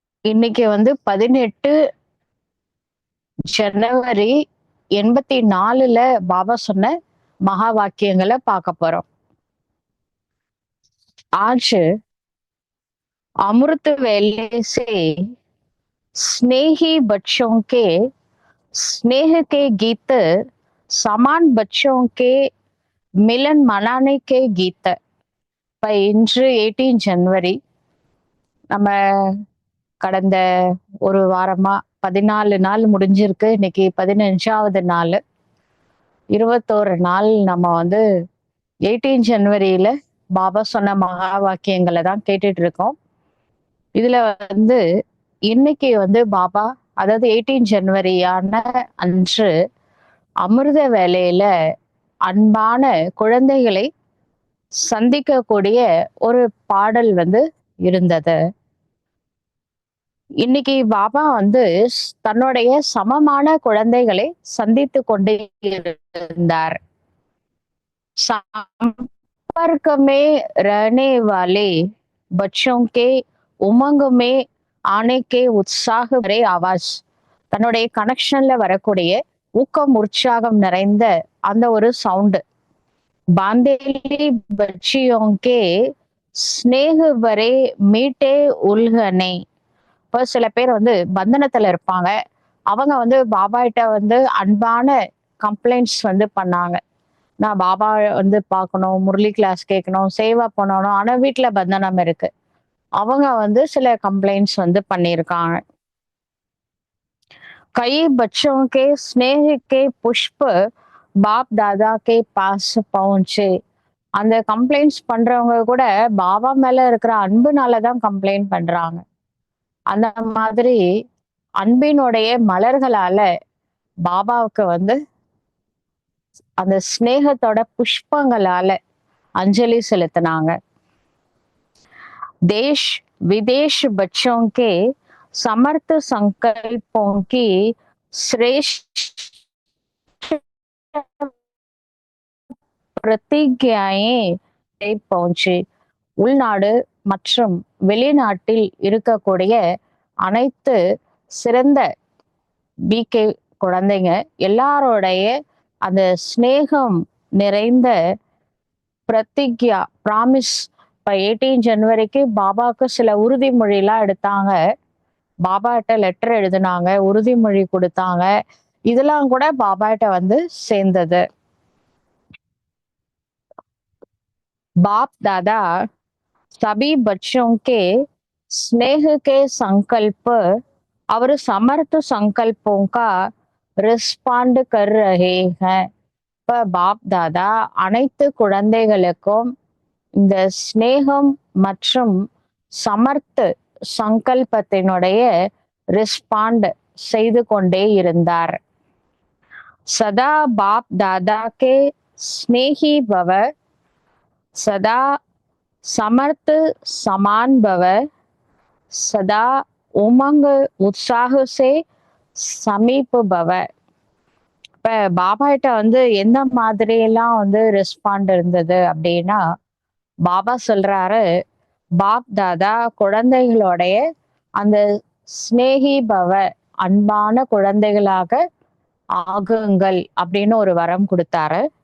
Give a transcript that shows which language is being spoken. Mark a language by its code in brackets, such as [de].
[ta] இன்னைக்கு 18 ஜனவரி 84ல பாபா சொன்ன மகா வாக்கியங்களை பார்க்க போறோம். [hi] आज अमृत वेले से स्नेही बच्चों के स्नेह के गीत समान बच्चों के मिलन मनाने के गीत. [ta] இப்ப இன்று 18 ஜனவரி நம்ம கடந்த ஒரு வாரமா 14 நாள் முடிஞ்சிருக்கு. இன்னைக்கு 15வது நாள். 21 நாள் நம்ம 18 ஜனவரியில பாபா சொன்ன மகா வாக்கியங்களை தான் கேட்டுட்டு இருக்கோம். இதுல இன்னைக்கு பாபா அதாவது 18 ஜனவரியான அன்று அமிர்த வேலையில அன்பான குழந்தைகளை சந்திக்கக்கூடிய ஒரு பாடல் இருந்தது. இன்னைக்கு பாபா தன்னுடைய சமமான குழந்தைகளை சந்தித்து கொண்டு இருந்தார். [hi] संपर्क में रहने वाले बच्चों के उमंग में आने के उत्साह भरे आवाज. [ta] தன்னுடைய கனெக்ஷன்ல வரக்கூடிய ஊக்கம் உற்சாகம் நிறைந்த அந்த ஒரு சவுண்ட். [hi] பாந்தேலி பச்சியோं के स्नेह भरे मीठे उल्हने. [ta] இப்போ சில பேர் பந்தனத்துல இருப்பாங்க. அவங்க பாபா கிட்ட அன்பான கம்ப்ளைண்ட்ஸ் பண்ணாங்க. நான் பாபா பார்க்கணும், முரளி கிளாஸ் கேட்கணும், சேவா பண்ணணும், ஆனா வீட்டுல பந்தனம் இருக்கு. அவங்க சில கம்ப்ளைண்ட்ஸ் பண்ணியிருக்காங்க. [hi] कई बच्चों के स्नेह के पुष्प बाप दादा के पास पहुंचे. [ta] அந்த கம்ப்ளைண்ட்ஸ் பண்றவங்க கூட பாபா மேல இருக்கிற அன்புனாலதான் கம்ப்ளைண்ட் பண்றாங்க. அந்த மாதிரி அன்பினுடைய மலர்களால பாபாவுக்கு அந்த ஸ்நேகத்தோட புஷ்பங்களால अंजलि செலுத்தினாங்க. [hi] देश विदेश बच्चों के समर्थ संकल्पों की श्रेष्ठ प्रतिज्ञाएं पहुंचे. [ta] உள்நாடு மற்றும் வெளிநாட்டில் இருக்கக்கூடிய அனைத்து சிறந்த பிகே குழந்தைங்க எல்லாரோடைய அந்த ஸ்நேகம் நிறைந்த பிரதிக்யா ப்ராமிஸ். இப்ப 18 ஜனவரிக்கு பாபாவுக்கு சில உறுதிமொழிலாம் எடுத்தாங்க. பாபா கிட்ட லெட்டர் எழுதினாங்க, உறுதிமொழி கொடுத்தாங்க. இதெல்லாம் கூட பாபா கிட்ட சேர்ந்தது. [hi] बाप दादा सभी बच्चों के स्नेह के संकल्प और समर्थ संकल्पों का रिस्पॉन्ड कर रहे हैं. [ta] இப்ப பாப் தாதா அனைத்து குழந்தைகளுக்கும் இந்த ஸ்நேகம் மற்றும் சமர்த்த சங்கல்பத்தினுடைய ரெஸ்பாண்ட் செய்து கொண்டே இருந்தார். [hi] சதா பாப் தாதா கே ஸ்நேகி பவ, சதா समर्थ समान भव, सदा उमंग उत्साह से समीप भव. [ta] இப்ப பாபா கிட்ட எந்த மாதிரி எல்லாம் ரெஸ்பாண்ட் இருந்தது அப்படின்னா, பாபா சொல்றாரு, பாப் தாதா குழந்தைகளுடைய அந்த ஸ்நேகி பவ அன்பான குழந்தைகளாக ஆகுங்கள் அப்படின்னு ஒரு வரம் கொடுத்தாரு.